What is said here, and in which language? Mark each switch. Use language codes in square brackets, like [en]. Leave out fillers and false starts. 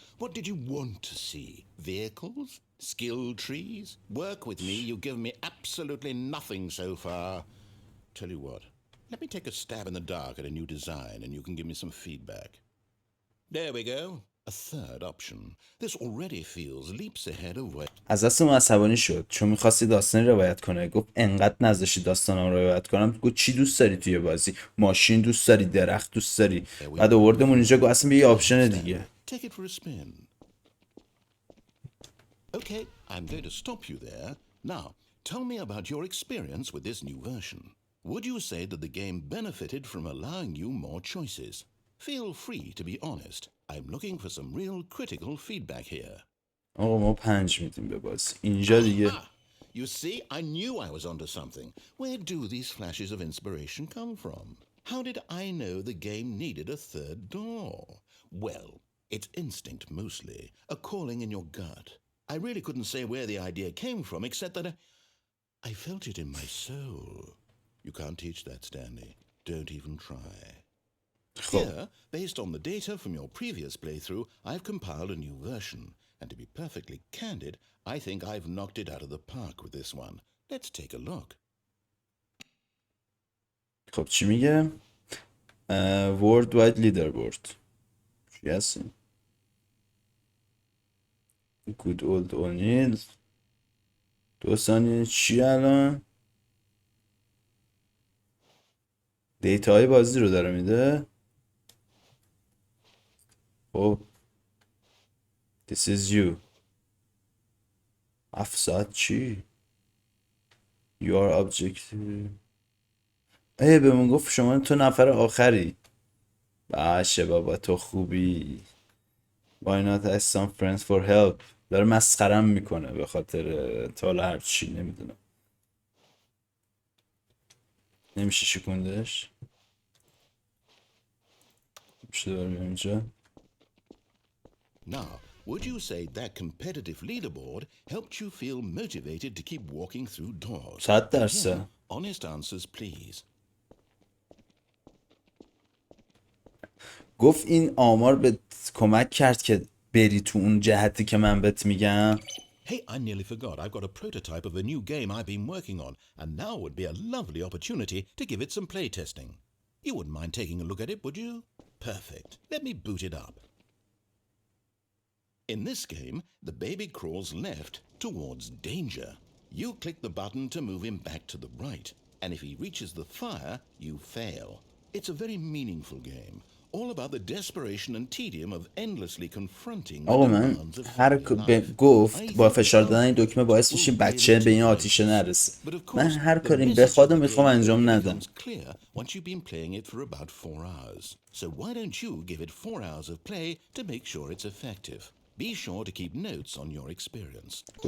[en] What did you want to see? Vehicles? Skill trees? Work with me. You've given me absolutely nothing so far. Tell you what. Let me take a stab in the dark at a new design and you can give me some feedback. There we go. A third option. This already feels leaps ahead of where... [fa] از دست اون عصبانی شد چون میخواستی داستانی روایت کنه. گفت انقدر نذاشتی داستانم روایت کنم. گفت چی دوست داری توی بازی؟ ماشین دوست داری؟ درخت دوست داری؟ بعد آوردمون اینجا. گفت اصلا یه آپشن دیگه. [en] Take it for a spin. Okay, I'm going to stop you there. Now, tell me about your experience with this new version. Would you say that the game benefited from allowing you more choices? Feel free to be honest. I'm looking for some real critical feedback here. [fa] آقا ما 5 میدیم به بازی. اینجا دیگه. [en] You see, I knew I was onto something. Where do these flashes of inspiration come from? How did I know the game needed a third door? Well, it's instinct mostly, a calling in your gut. I really couldn't say where the idea came from, except that I felt it in my soul. You can't teach that, Stanley. Don't even try. Here, based on the data from your previous playthrough, I've compiled a new version. And to be perfectly candid, I think I've knocked it out of the park with this one. Let's take a look. [fa] خب چی میگه؟ [en] World Wide Leaderboard. [fa] چی هستی؟ [en] Good old O'Neill. [fa] 2 ثانیه چی الان؟ دیتاهای بازی رو داره میده. [en] خب This is you. [fa] 7 ساعت چی؟ [en] Your objective. [fa] به من گفت شما تو نفر آخری. باشه بابا تو خوبی. [en] Why not ask some friends for help. [fa] داره مسخرم میکنه به خاطر تالا هر چی نمیدونم. نمیشه شکوندش. میشه داره اینجا. [en] Now, would you say that competitive leaderboard helped you feel motivated to keep walking through doors? 100%. Honest answers, please. [fa] گفت این آمار به کمک کرد که بری تو اون جهتی که من بهت میگم. [en] Hey, I nearly forgot. I've got a prototype of a new game I've been working on, and now would be a lovely opportunity to give it some play testing. You wouldn't mind taking a look at it, would you? Perfect. Let me boot it up. In this game, the baby crawls left towards danger. You click the button to move him back to the right, and if he reaches the fire, you fail. It's a very meaningful game, all about the desperation and tedium of endlessly confronting the [fa] آقا من [en] demands of [fa] هر [en] life. [fa] گفت با فشار دادن این دکمه باعث میشه بچه به این آتیشه نرسه. من هر کاری بخواد و میخوام انجام ندم. [en] Once you've been playing it for about 4 hours. So why don't you give it 4 hours of play to make sure it's effective? Be sure to keep notes on your experience.